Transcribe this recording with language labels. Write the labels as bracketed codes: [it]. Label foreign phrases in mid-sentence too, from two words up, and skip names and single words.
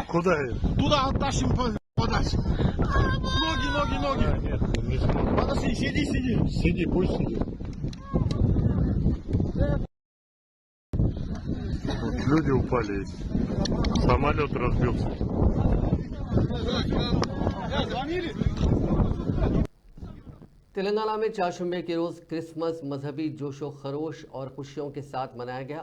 [ru] Куда я? Туда оттащим подальше. Ноги. Нет, не сможет. Подожди, сиди. Сиди, пусть сидит. Тут люди упали. Самолет разбился. [ur] تلنگانہ میں چہارشنبے کے روز کرسمس مذہبی جوشو خروش اور خوشیوں کے ساتھ منایا گیا.